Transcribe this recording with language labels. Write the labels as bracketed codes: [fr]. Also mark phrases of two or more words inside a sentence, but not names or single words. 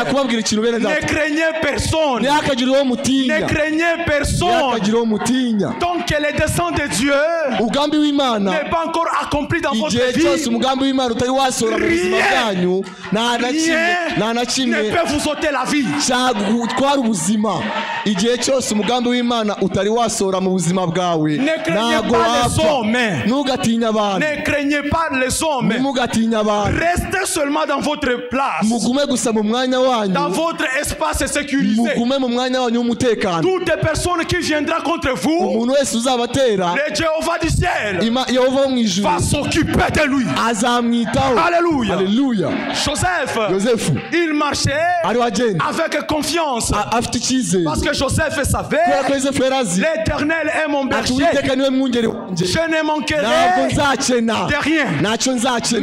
[fr] Ne craignez personne. Ne craignez personne. Tant que les desseins de Dieu n'est pas encore accompli dans votre vie, rien ne peut vous ôter la vie. [rw] Igihe cyose umugambi w'Imana utari wasora mu buzima bwawe ntabwo wapfa. Ntugatinya abantu. [fr] Ne craignez pas les hommes. [rw] Ntugatinya abantu. [fr] Restez seulement dans votre place. [rw] Mugume gusa mu mwanya wanyu. [fr] Dans votre espace sécurisé. [rw] Mugume mu mwanya wanyu w'umutekano. [fr] Toutes les personnes qui viendront contre vous, [rw] umuntu wese uzabatera, [fr] le Jéhovah du ciel [rw] Yehova wo mu ijuru [fr] va s'occuper de lui. [rw] Azamwitaho. [fr] Alléluia. [rw] Alléluia. [fr] Joseph, il marchait avec confiance. Parce que Joseph savait, l'Éternel est mon berger, je ne manquerai de rien.